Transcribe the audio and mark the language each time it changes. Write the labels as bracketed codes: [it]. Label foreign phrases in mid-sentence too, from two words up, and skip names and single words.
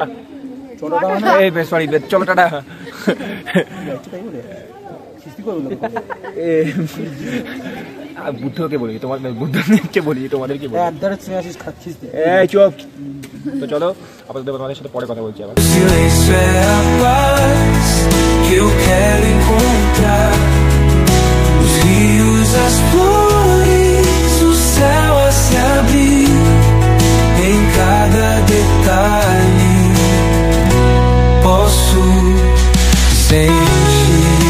[bn] চলো সরি চলো টাটা। বুদ্ধকে বলি তোমার, বুদ্ধকে বলি তোমাদেরকে বলি। চুপ। তো চলো আপাতত তোমাদের সাথে পরে কথা বলছি আবার। [pt] Silêncio é a paz que eu quero encontrar. Os rios, as flores, o céu a se abrir. Em cada detalhe posso sentir.